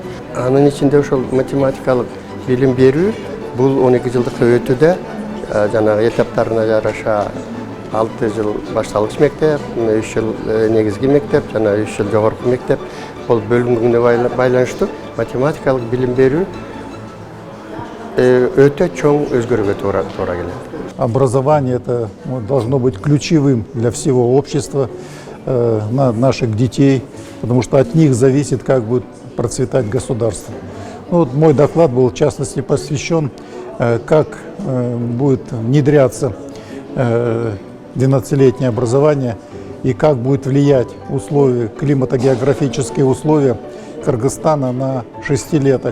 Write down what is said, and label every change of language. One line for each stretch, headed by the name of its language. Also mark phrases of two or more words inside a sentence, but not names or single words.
Kyrgyz: Анын ичинде ошол математикалык билим берүү бул 12 жылдык өтүүдө жанагы этаптарына жараша 6 жыл башталгыч мектеп, 3 жыл негизги мектеп, жана 3 жыл жогорку мектеп болуп бөлүнгөнүнө байланыштуу математикалык билим берүү өтө чоң өзгөрүүгө туура келет.
Russian: Образование это должно быть ключевым для всего общества, наших детей, потому что от них зависит, как будет процветать государство. Вот мой доклад был в частности посвящен, как будет внедряться 12-летнее образование и как будет влиять климато-географические условия Кыргызстана на шестилеток.